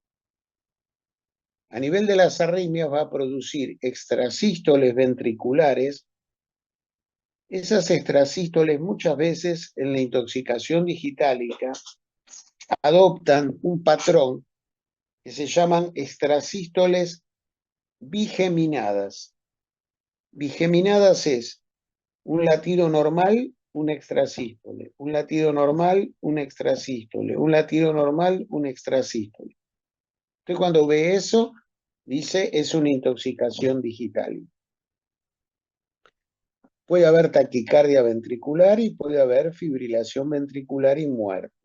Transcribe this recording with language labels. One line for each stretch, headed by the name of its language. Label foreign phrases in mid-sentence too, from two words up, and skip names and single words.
Spanish: A nivel de las arritmias va a producir extrasístoles ventriculares. Esas extrasístoles muchas veces en la intoxicación digitálica adoptan un patrón que se llaman extrasístoles bigeminadas. Bigeminadas es un latido normal, un extrasístole, un latido normal, un extrasístole, un latido normal, un extrasístole. Usted cuando ve eso, dice, es una intoxicación digital. Puede haber taquicardia ventricular y puede haber fibrilación ventricular y muerte.